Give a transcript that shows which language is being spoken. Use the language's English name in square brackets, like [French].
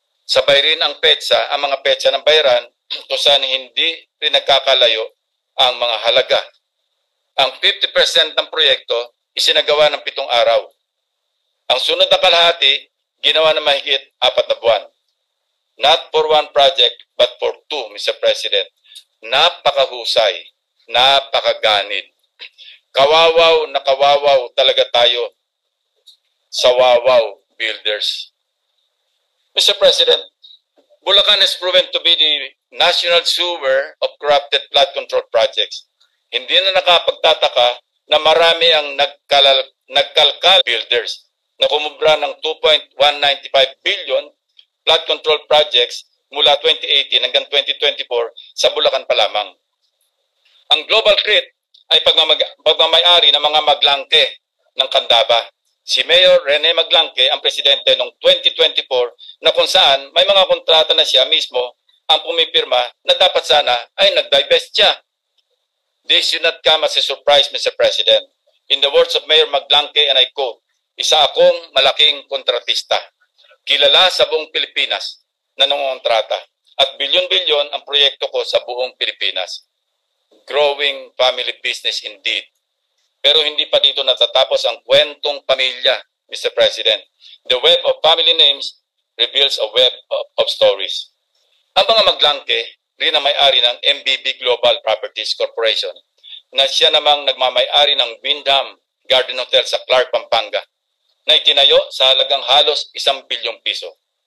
[Filipino] Sabay rin ang petsa, ang mga petsa ng bayaran kung saan hindi rin nagkakalayo ang mga halaga. Ang 50% ng proyekto isinagawa ng 7 araw. Ang sunod na kalahati, ginawa ng mahigit 4 na buwan. [English] Not for one project, but for 2, Mr. [Filipino] President. Napakahusay, napakaganid. Kawawaw na kawawaw talaga tayo sa Wawaw Builders. Mr. [English] President, Bulacan has proven to be the national sewer of corrupted flood control projects. [Filipino] Hindi na nakapagtataka na marami ang nagkalkal builders na kumubra ng 2.195 billion flood control projects mula 2018 hanggang 2024 sa Bulacan pa lamang. Ang Global CRIT ay pagmamayari ng mga maglangke ng Candaba. Si Mayor Rene Maglangke ang presidente noong 2024 na kung saan may mga kontrata na siya mismo ang pumipirma na dapat sana ay nag-divest siya. [English] This should not come as a surprise, Mr. President. In the words of Mayor Maglangke, and I quote, [Filipino] "Isa akong malaking kontratista. Kilala sa buong Pilipinas na nangongontrata at bilyon-bilyon ang proyekto ko sa buong Pilipinas. [English] Growing family business indeed." [Filipino] Pero hindi pa dito natatapos ang kwentong pamilya, Mr. President. [English] The web of family names reveals a web of stories. [Filipino] Ang mga Maglangke rin ang may-ari ng MBB Global Properties Corporation na siya namang nagmamay-ari ng Windham Garden Hotel sa Clark, Pampanga na itinayo sa halagang halos 1 bilyong piso.